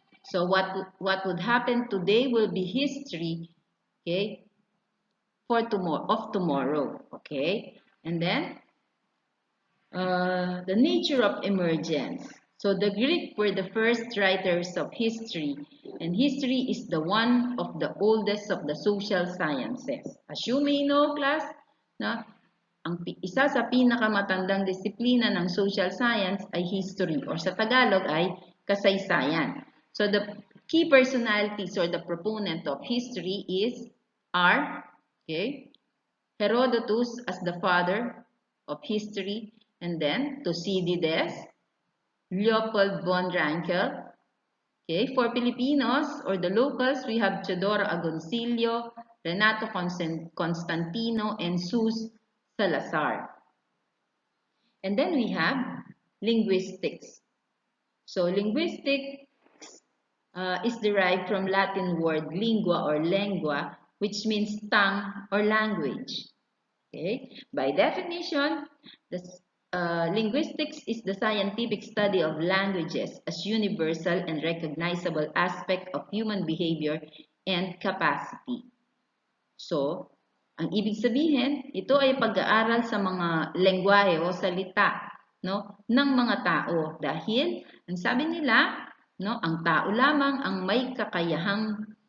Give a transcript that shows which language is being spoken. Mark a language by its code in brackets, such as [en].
[en] So what would happen today will be history, okay, for tomorrow. Okay? And then the nature of emergence. So the Greek were the first writers of history, and history is the one of the oldest of the social sciences. As you may know, [tl] class, na isa sa pinakamatandang disiplina ng social science ay history, or sa Tagalog ay kasaysayan. [en] So the key personalities or the proponent of history are, okay, Herodotus as the father of history, and then Thucydides, Leopold von Rankel. Okay, for Filipinos or the locals, we have Teodoro Agoncillo, Renato Constantino, and Sus Salazar. And then we have linguistics. So linguistics is derived from Latin word lingua or lengua, which means tongue or language. Okay? By definition, linguistics is the scientific study of languages as universal and recognizable aspect of human behavior and capacity. [tl] So, ang ibig sabihin, ito ay pag-aaral sa mga lengguwahe o salita, no, ng mga tao, dahil ang sabi nila, no, ang tao lamang ang may kakayahang